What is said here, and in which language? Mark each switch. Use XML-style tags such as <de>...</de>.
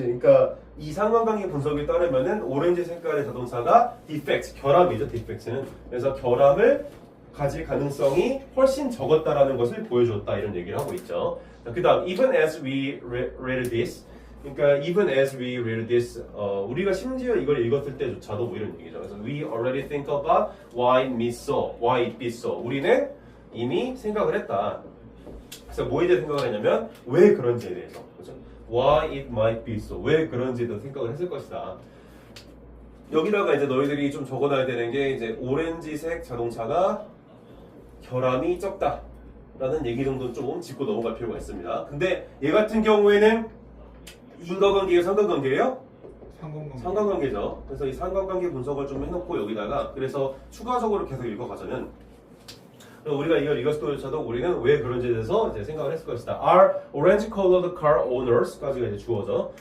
<ko>그러니까 이 상관관계 분석에 따르면은 오렌지 색깔의 자동차가 defect, 결함이죠. defect는. 그래서 결함을 가질 가능성이 훨씬 적었다라는 것을 보여줬다 이런 얘기를 하고 있죠. 그 다음</ko> <en>even as we read this</en> <ko>그러니까 even as we read this 우리가 심지어 이걸 읽었을 때조차도 뭐 이런 얘기죠. 그래서</ko> <en>we already think about why it be so.</en> <ko>우리는 이미 생각을 했다. 그래서 뭐에 대해 생각을 했냐면 왜 그런지에 대해서. 그렇죠?</ko> <en>Why it might be so.</en> <ko>왜 그런지에 대해서 생각을 했을 것이다. 여기다가 이제 너희들이 좀 적어놔야 되는 게 이제 오렌지색 자동차가 결함이 적다라는 얘기 정도는 좀 짚고 넘어갈 필요가 있습니다. 근데 얘 같은 경우에는 인과관계예요, 상관관계예요? 상관관계죠. 그래서 이 상관관계 분석을 좀 해놓고 여기다가 그래서 추가적으로 계속 읽어가자면 우리가 이걸 읽었을때조차도 우리는 왜 그런지에 대해서 이제 생각을 했을 것이다.</ko> <en>Are orange colored car owners까지가</en> <ko>이제 주어져.</ko>